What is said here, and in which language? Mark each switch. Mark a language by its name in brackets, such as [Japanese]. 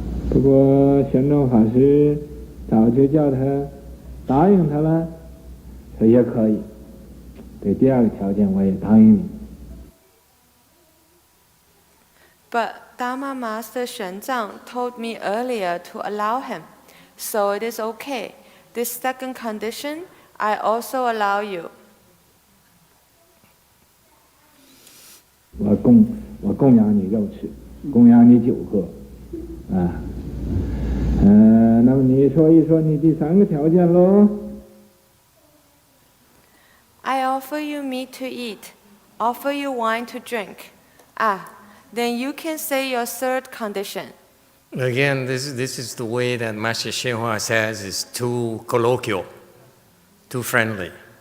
[Chinese] 不过玄奘法师早就叫他答应他了，说也可以。对第二个条件我也答应你。 [English] But Dharma Master Xuanzang told me earlier to allow him, so it is okay. This second condition, I also allow you. [Chinese] 我供养你肉吃，供养你酒喝，啊，那么你说一说你第三个条件喽。 [English] I offer you meat to eat, offer you wine to drink. Then you can say your third condition. Again, this is the way that Master YongHua says is too colloquial, too friendly.